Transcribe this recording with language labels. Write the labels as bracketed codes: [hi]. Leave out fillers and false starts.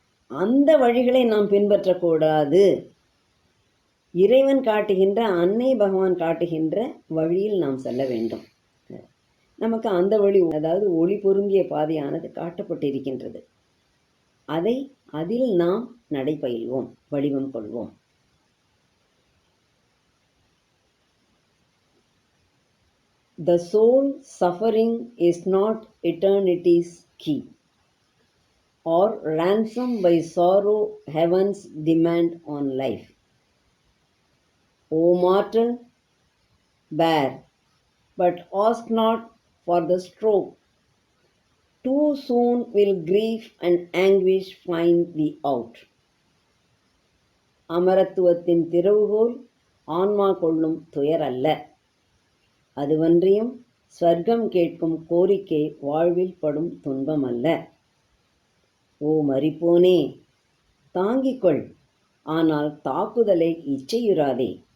[ta] அந்த வழிகளை நாம் பின்பற்றக்கூடாது. இறைவன் காட்டுகின்ற, அன்னை பகவான் காட்டுகின்ற வழியில் நாம் செல்ல வேண்டும். நமக்கு அந்த வழி, அதாவது ஒளி பொருந்திய பாதையானது காட்டப்பட்டிருக்கின்றது. அதில் நாம் நடைபயில்வோம், வடிவம் கொள்வோம். [en] The soul suffering is not eternity's key, or ransom by sorrow heaven's demand on life. O mortal, bear, but ask not for the stroke. Too soon will grief and anguish find thee out. [ta] அமரத்துவத்தின் திறவுகோல் ஆன்மா கொள்ளும் துயர் அல்ல, அதுவன்றியும் ஸ்வர்க்கம் கேட்கும் கோரிக்கை வாழ்வில் படும் துன்பம் அல்ல. ஓ மரிப்போனே, தாங்கிக்கொள், ஆனால் தாக்குதலை இச்சையுறாதே.